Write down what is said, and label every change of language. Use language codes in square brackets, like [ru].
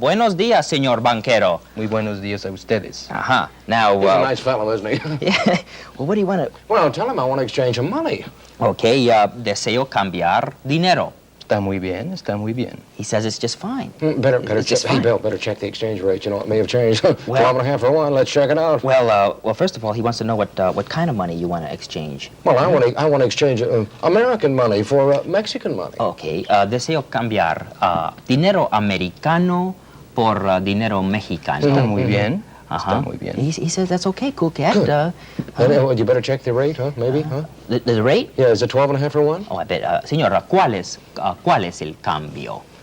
[es] Buenos días, señor banquero. Muy buenos días a ustedes. [en] Now, He's a nice fellow, isn't he? yeah. Well, what do you want to? Well, tell him I want to exchange some money. [es] Okay, deseo cambiar dinero. Está muy bien, está muy bien. [en] He says it's just fine. Better It's check. just Hey, fine. Bill, better check the exchange rate. You know, it may have changed. 12 and a half for one. Let's check it out. Well, first of all, he wants to know what kind of money you want to exchange. Well, I want to exchange American money for Mexican money. [es] Okay, deseo cambiar dinero americano por dinero mexicano. Está muy bien. Uh-huh. Está muy bien. [en] He says that's okay, Cool Cat. Good. You better check the rate, huh? Maybe, huh? The rate? Yeah, is it 12 and a half for one? Oh, I bet. [es] Señora, ¿cuál es el cambio?